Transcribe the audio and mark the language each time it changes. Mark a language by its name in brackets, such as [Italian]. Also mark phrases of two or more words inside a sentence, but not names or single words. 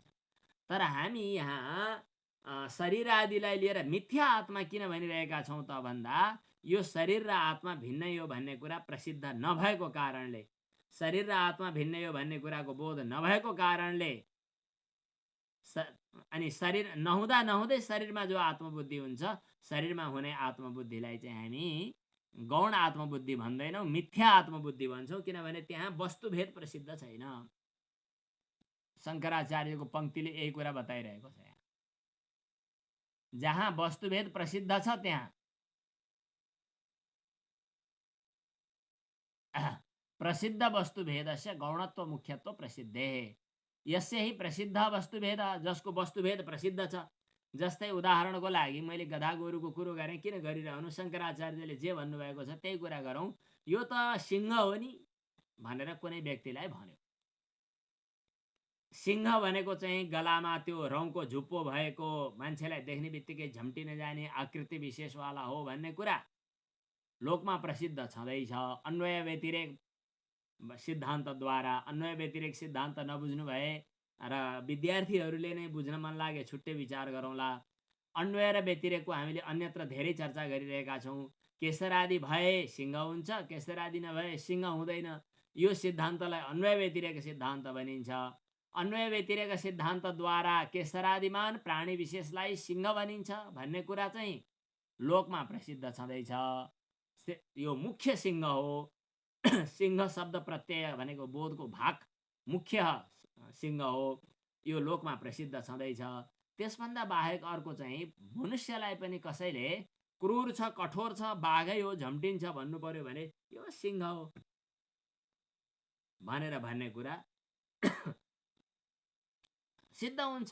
[Nepali] तर हामी यहाँ शरीर आदिलाई लिएर मिथ्या आत्मा किन भनिरहेका छौँ त भन्दा यो शरीर र आत्मा भिन्नै हो भन्ने कुरा प्रसिद्ध नभएको कारणले, शरीर र आत्मा भिन्नै हो भन्ने कुराको बोध नभएको कारणले, अनि शरीर नहुँदा नहुँदै शरीरमा जो आत्मबुद्धि हुन्छ, शरीरमा हुने आत्मबुद्धिलाई चाहिँ हामी गौण आत्मबुद्धि भन्दैनौँ, मिथ्या आत्मबुद्धि भन्छौँ, किनभने त्यहाँ वस्तुभेद प्रसिद्ध छैन। शङ्कराचार्यको पङ्क्तिले यही कुरा बताइरहेको छ। जहाँ वस्तुभेद प्रसिद्ध छ त्यहाँ [Sanskrit] प्रसिद्ध वस्तुभेदस्य गौणत्व मुख्यत्व प्रसिद्धे, यस्य हि प्रसिद्ध वस्तुभेद, [Nepali] जसको वस्तुभेद प्रसिद्ध छ। जस्तै उदाहरणको लागि मैले गधा गोरुको कुरो गरेँ, किन गरिरहनु, शङ्कराचार्यले जे भन्नुभएको छ त्यही कुरा गरौँ। यो त सिंह हो नि भनेर कुनै व्यक्तिलाई भन्यो। सिंह भनेको चाहिँ गलामा त्यो रौँको झुप्पो भएको, मान्छेलाई देख्ने बित्तिकै झम्टिन जाने आकृति विशेषवाला हो भन्ने कुरा लोकमा प्रसिद्ध छँदैछ। अन्वय व्यतिरेक सिद्धान्तद्वारा, अन्वय व्यतिरेक सिद्धान्त नबुझ्नु भए र विद्यार्थीहरूले नै बुझ्न मन लागे छुट्टै विचार गरौँला। अन्वय र व्यतिरेकको हामीले अन्यत्र धेरै चर्चा गरिरहेका छौँ। केशरादि भए सिंह हुन्छ, केशरादि नभए सिंह हुँदैन। यो सिद्धान्तलाई अन्वय व्यतिरेक सिद्धान्त भनिन्छ। अन्वय व्यतिरेक सिद्धान्तद्वारा केशरादिमान प्राणी विशेषलाई सिंह भनिन्छ भन्ने कुरा चाहिँ लोकमा प्रसिद्ध छँदैछ। यो मुख्य सिंह हो। सिंह शब्द प्रत्यय भनेको बोधको भाग मुख्य सिंह हो, यो लोकमा प्रसिद्ध छँदैछ। त्यसभन्दा बाहेक अर्को चाहिँ मनुष्यलाई पनि कसैले क्रूर छ, कठोर छ, बाघै हो, झम्टिन्छ भन्नु पर्यो भने यो सिंह हो भनेर भन्ने कुरा सिद्ध हुन्छ।